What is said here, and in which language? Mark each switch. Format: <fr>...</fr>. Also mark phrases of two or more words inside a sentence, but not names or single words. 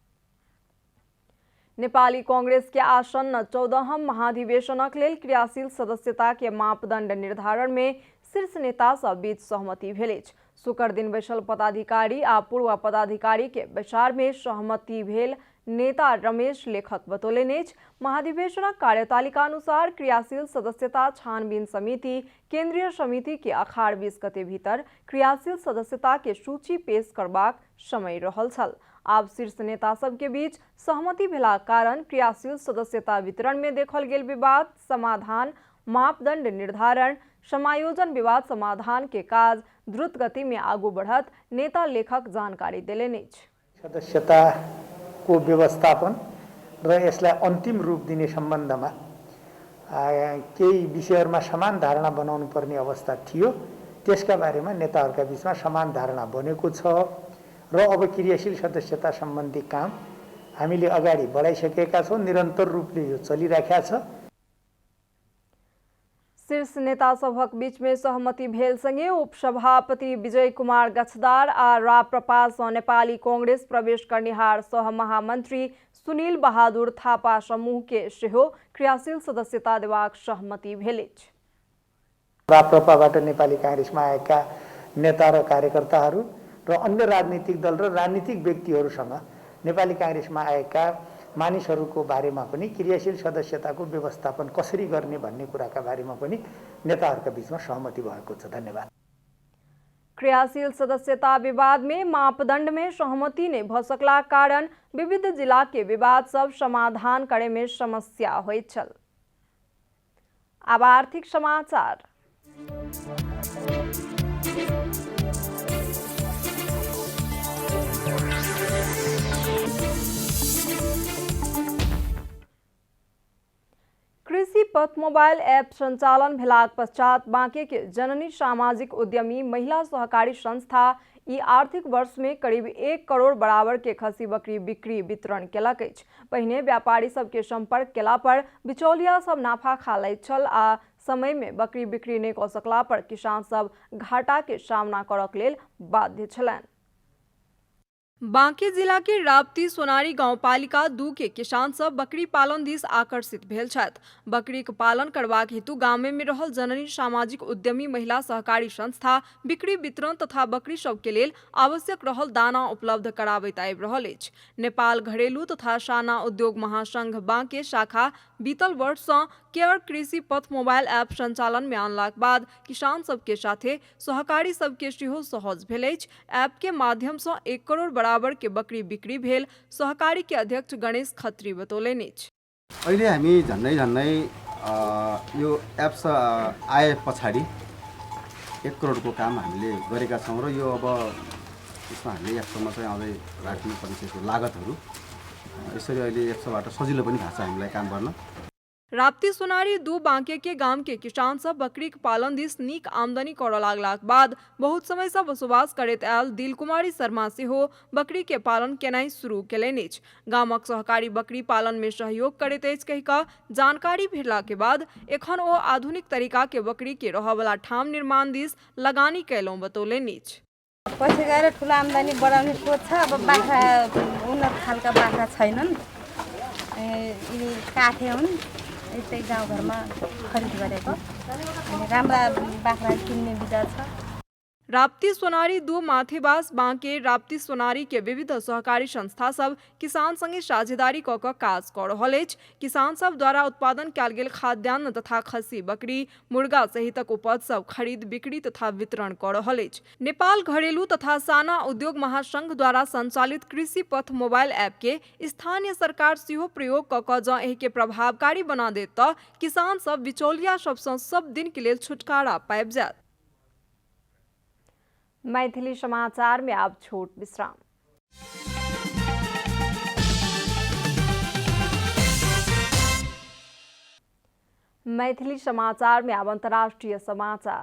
<mai>नेपाली कांग्रेस के आसन्न 14हम महाधिवेशनक लेल क्रियाशील सदस्यता के मापदंड निर्धारण में शीर्ष नेता सब बीच सहमति भेल अछि। शुक्र दिन बैसल पदाधिकारी आ पूर्व पदाधिकारी के बैसार में सहमति भेल नेता रमेश लेखक बतौलनि अछि। महाधिवेशनक कार्यतालिका अनुसार क्रियाशील सदस्यता छानबीन समिति केंद्रीय समिति के अखाड़ 20 गते भीतर क्रियाशील सदस्यता के सूची पेश करबाक समय रहल छल। आब शीर्ष नेता सब के बीच सहमति भेला कारण क्रियाशील सदस्यता वितरण में देखल गेल विवाद समाधान, मापदंड निर्धारण, समायोजन विवाद समाधान के काज द्रुत गति में आगू बढ़त नेता लेखक जानकारी देलनि अछि।</mai> <ne>सदस्यताको व्यवस्थापन र यसलाई अन्तिम रूप दिने सम्बन्धमा केही विषयहरूमा समान धारणा बनाउनु पर्ने अवस्था थियो। त्यसका बारेमा नेताहरूका बीचमा समान धारणा बनेको छ र अब क्रियाशील सदस्यता सम्बन्धी काम हामीले अगाडि बढाइसकेका छौँ। निरन्तर रूपले यो चलिरहेको छ। शीर्ष नेता सभक बीच में सहमति भेल संगे उपसभापति विजय कुमार गच्छदार आ राप्रपा सँ नेपाली कांग्रेस प्रवेश करनिहार सह महामंत्री सुनील बहादुर थापा समूह के सेहो क्रियाशील सदस्यता देबाक सहमति भेल अछि। राप्रपाबाट नेपाली कांग्रेसमा आएका नेता र कार्यकर्ताहरू र अन्य राजनीतिक दल र राजनीतिक व्यक्तिहरूसँग नेपाली कांग्रेसमा आएका मानिसहरूको बारेमा पनि क्रियाशील सदस्यताको व्यवस्थापन कसरी गर्ने भन्ने कुराका बारेमा पनि नेताहरूका बीचमा सहमति भएको छ। धन्यवाद।</ne> <mai>क्रियाशील सदस्यता विवाद में मापदंड में सहमति ने भसकला कारण विविध जिला के विवाद सब समाधान करे में समस्या होइत छल। अब आर्थिक समाचार। कृषि पथ मोबाइल ऐप संचालन भेलाक पश्चात बांके के जननी सामाजिक उद्यमी महिला सहकारी संस्था ई आर्थिक वर्ष में करीब 1 करोड़ बराबर के खसी बकरी बिक्री वितरण केलक अछि। पहिने व्यापारी सबके संपर्क केला पर बिचौलिया सब नाफा खा लैत छल आ समय में बकरी बिक्री नहीं कऽ सकला पर किसान सब घाटा के सामना करक लेल बाध्य छलनि। बांके जिला के राप्ती सोनारी गांवपालिका 2 के किसान सब बकरी पालन दिस आकर्षित भेल छथि। बकरी के पालन करबाक हेतु गाम में रहल जननी सामाजिक उद्यमी महिला सहकारी संस्था बिक्री वितरण तथा बकरी सब के लेल आवश्यक रहल दाना उपलब्ध कराबैत आबि रहल अछि। नेपाल घरेलू तथा साना उद्योग महासंघ बांके शाखा बीतल वर्ष से केयर कृषि पथ मोबाइल ऐप संचालन में आनलाक बाद किसान सबके साथे सहकारी सबके सेहो सहज भेल अछि। ऐप के माध्यम से 1 करोड़ बराबर के बकरी बिक्री भेल सहकारी के अध्यक्ष गणेश खत्री बतौलनि अछि।</mai> <ne>अहिले हामी झन्डै यो एप्स आए पछाडि 1 करोडको काम हामीले गरेका छौँ र यो अब यसमा हामीले एप्समा चाहिँ आउँदै राख्नुपर्ने त्यसको लागतहरू यसरी अहिले एप्सबाट सजिलो पनि भएको छ हामीलाई काम गर्न।</ne> <mai>राप्ती सोनारी दू बांके के गाम के किसान सब बकरी के पालन दिस नीक आमदनी करऽ लागलाक बाद बहुत समय से बसोबास करैत आयल दिल कुमारी शर्मा सेहो बकरी के पालन केनाइ शुरू केलनि अछि। गामक सहकारी बकरी पालन में सहयोग करैत अछि कहि कऽ जानकारी भेटला के बाद एखन ओ आधुनिक तरीका के बकरी के रहऽ वाला ठाम निर्माण दिस लगानी कयलहुँ बतौलनि अछि।</mai> <ne>पछि गएर ठुलो आम्दानी बढाउने सोच छ। अब बाख्रा उन्नत खालका बाख्रा छैनन्, यिनी काठे हुन्, यस्तै गाउँघरमा खरिद गरेको अनि राम्रा बाख्रा किन्ने विचार छ।</ne> <mai>राप्ती सोनारी दू माथेबास बांके राप्ती सोनारी के विविध सहकारी संस्था सब किसान संगे साझेदारी कऽ कऽ काज कऽ रहल अछि। किसान सब द्वारा उत्पादन कयल गेल खाद्यान्न तथा खस्सी बकरी मुर्गा सहितक उपज सब खरीद बिक्री तथा वितरण कऽ रहल अछि। नेपाल घरेलू तथा साना उद्योग महासंघ द्वारा संचालित कृषि पथ मोबाइल ऐप के स्थानीय सरकार सेहो प्रयोग कऽ कऽ जँ एहि के प्रभावकारी बना देत तऽ किसान सब बिचौलिया सबसँ सब दिन के लेल छुटकारा पाबि जायत। मैथिली समाचार में अब छोट विश्राम। मैथिली समाचार में अब अंतर्राष्ट्रीय समाचार।</mai>